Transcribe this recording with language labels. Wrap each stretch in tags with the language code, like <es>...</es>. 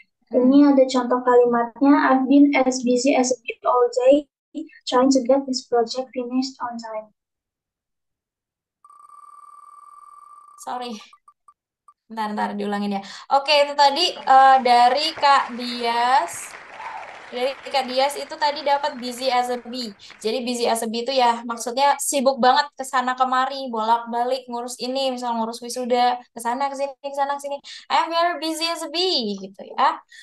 <id>Ini ada contoh kalimatnya.</id> <en>I've been as busy as a bee all day trying to get this project finished on time.</en> <id>Sorry. Bentar, diulangin ya. Oke, itu tadi dari Kak Dias. Dari Kak Dias itu tadi dapat busy as a bee. Jadi busy as a bee itu ya maksudnya sibuk banget ke sana kemari, bolak-balik ngurus ini, misal ngurus wisuda, ke sana ke sini, ke sana ke sini.</id> <en>I'm very busy as a bee</en> <id>gitu ya.</id>